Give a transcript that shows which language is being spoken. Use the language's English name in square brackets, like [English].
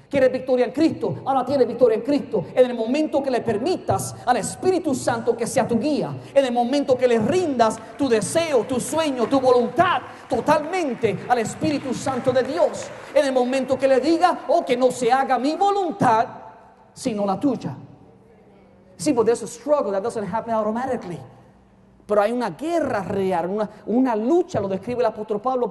[Spanish] ¿Quieres victoria en Cristo? Ahora tienes victoria en Cristo. En el momento que le permitas al Espíritu Santo que sea tu guía, en el momento que le rindas tu deseo, tu sueño, tu voluntad totalmente al Espíritu Santo de Dios, en el momento que le diga, oh, que no se haga mi voluntad sino la tuya. [English] See, but there's a struggle that doesn't happen automatically. [Spanish] Pero hay una guerra real, una lucha, lo describe el apóstol Pablo.